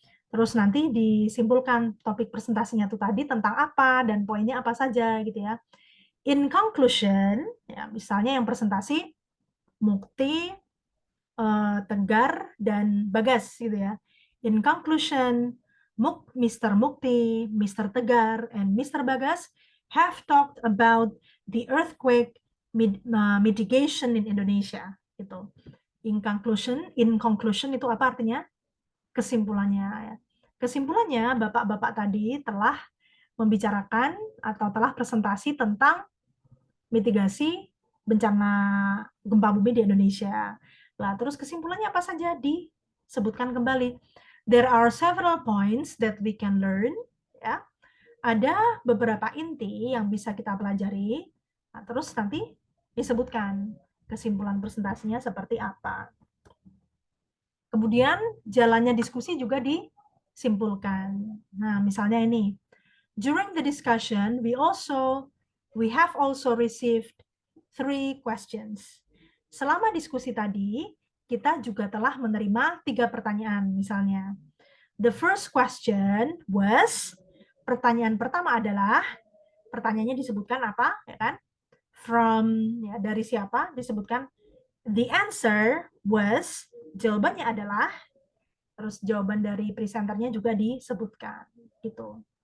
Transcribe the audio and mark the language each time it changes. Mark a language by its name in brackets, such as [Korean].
[Indonesian] Terus nanti disimpulkan topik presentasinya itu tadi tentang apa dan poinnya apa saja gitu ya. [English] In conclusion, [Indonesian] ya misalnya yang presentasi Mukti, Tegar dan Bagas gitu ya. [English] In conclusion, Mr. Mukti, Mr. Tegar, and Mr. Bagas have talked about the earthquake mitigation in Indonesia. [Indonesian] Gitu. [English] In conclusion [Indonesian] itu apa artinya? Kesimpulannya. Ya. Kesimpulannya, bapak-bapak tadi telah membicarakan atau telah presentasi tentang mitigasi bencana gempa bumi di Indonesia. Nah, terus kesimpulannya apa saja disebutkan kembali. [English] There are several points that we can learn. [Indonesian] Ya. Ada beberapa inti yang bisa kita pelajari. Nah, terus nanti disebutkan kesimpulan presentasinya seperti apa. Kemudian jalannya diskusi juga disimpulkan. Nah, misalnya ini. [English] During the discussion, we have also received 3 questions. [Indonesian] Selama diskusi tadi, kita juga telah menerima 3 pertanyaan misalnya. [English] The first question was, [Indonesian] pertanyaan pertama adalah, pertanyaannya disebutkan apa, ya kan? From, ya, dari siapa, disebutkan. [English] The answer was, [Indonesian] jawabannya adalah, terus jawaban dari presenternya juga disebutkan, gitu.